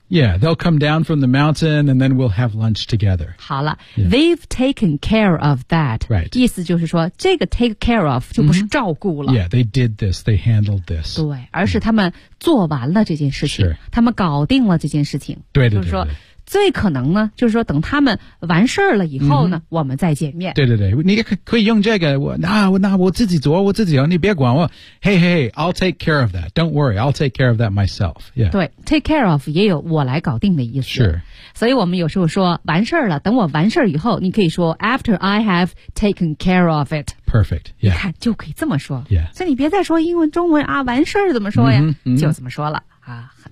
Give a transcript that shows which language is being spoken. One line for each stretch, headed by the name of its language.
English: Yeah, they'll come down from the mountain and then we'll have lunch together.
Chinese: 好了、
English: yeah. they've taken care of that. Right.
Chinese: 意思就是说这个
English: take care of
Chinese: 就不是照顾了。
English: Yeah, they did this, they handled this.
Chinese: 对，而是他们做完了这件事情、
English: sure.
Chinese: 他们搞定了这件事情。对对对对。就是说最可能呢就是说等他们完事了以后呢、我们再见面。对对对，你可以用这个，我自己做，我自己做，你别管我。
English: Hey, hey, I'll take care of that. Don't worry, I'll take care of that myself.、Yeah.
Chinese: 对，
English: take care of
Chinese: 也有我来搞定的意思。
English: Sure.
Chinese: 所以我们有时候说完事了，等我完事以后，你可以说
English: after I have taken care of it. Perfect. Yeah.
Chinese: 你看就可以这么说。
English: Yeah.
Chinese: 所以你别再说英文中文啊，完事怎么说呀、就这么说了啊。